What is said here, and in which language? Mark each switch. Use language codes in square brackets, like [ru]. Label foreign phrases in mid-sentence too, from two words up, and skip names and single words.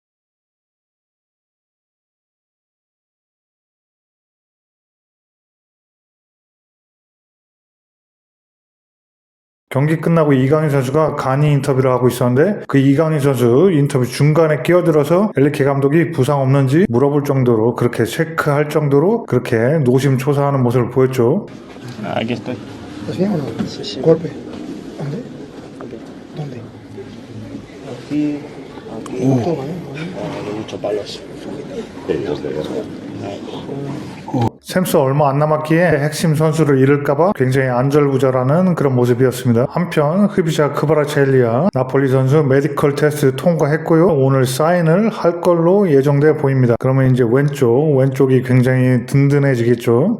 [ko] 경기 끝나고 이강인 선수가 간이 인터뷰를 하고 있었는데 그 이강인 선수 인터뷰 중간에 끼어들어서 엘리케 감독이 부상 없는지 물어볼 정도로 그렇게 체크할 정도로 그렇게 노심초사하는 모습을 보였죠. [es] Aquí estoy. ¿Estás bien o no? Sí, sí. Golpe. ¿Dónde? ¿Dónde? Aquí, Todo vale. hay muchos palos. [ko] 챔스 얼마 안 남았기에 핵심 선수를 잃을까봐 굉장히 안절부절하는 그런 모습이었습니다. 한편 흐비자 크바라첼리아 나폴리 선수 메디컬 테스트 통과했고요. 오늘 사인을 할 걸로 예정돼 보입니다. 그러면 이제 왼쪽이 굉장히 든든해지겠죠.